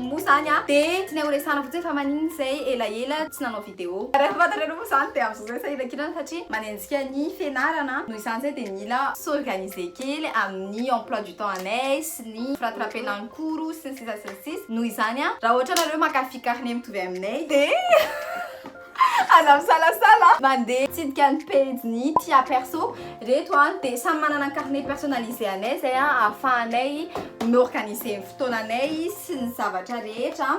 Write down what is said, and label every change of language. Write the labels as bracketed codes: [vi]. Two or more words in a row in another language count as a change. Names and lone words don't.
[mg] moa zany dia tsy nahoresana fotsiny fa maniny zay elaela tsy nanao video rehefa fantatrareo moa zany dia amin'izao zay sahirakirana satria manenjika ny fianarana noho izany zay dia mila s'organiser kely amin'ny [fr] emploi du temps [mg] anay sy ny firatrapenan'ny koro sy ny sisa noho izany raha ohatra nareo makafikariny mitovy aminay dia aza misalasala mandeha tsidika ny page-ny tia perso reto dia samy manana [fr] carnet personnalisé [mg] anay zay ahafahanay miorganiser ny fotoananay sy ny zavatra rehetra.